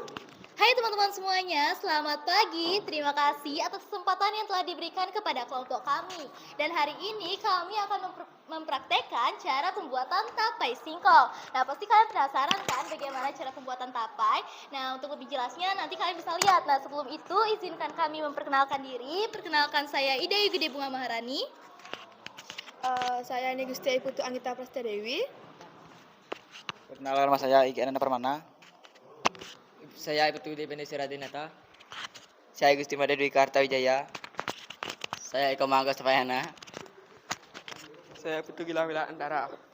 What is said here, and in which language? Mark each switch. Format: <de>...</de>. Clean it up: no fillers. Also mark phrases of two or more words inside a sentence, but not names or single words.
<id>Hai teman-teman semuanya, selamat pagi. Terima kasih atas kesempatan yang telah diberikan kepada kelompok kami. Dan hari ini kami akan mempraktekkan cara pembuatan tapai singkong. Nah, pasti kalian penasaran kan bagaimana cara pembuatan tapai? Nah, untuk lebih jelasnya nanti kalian bisa lihat. Nah, sebelum itu izinkan kami memperkenalkan diri. Perkenalkan saya Ida Gede Bunga Maharani. Saya Nigusti Putu Anggita Prastadewi. Perkenalkan, nama saya Iki Ananda Permana. Saya Ibtu Dependensi Radinata. Saya Gusti Made Dwi Kartawijaya. Saya Eko Mangga Sapayana. Saya Putu Gilang Wila Antara.</id>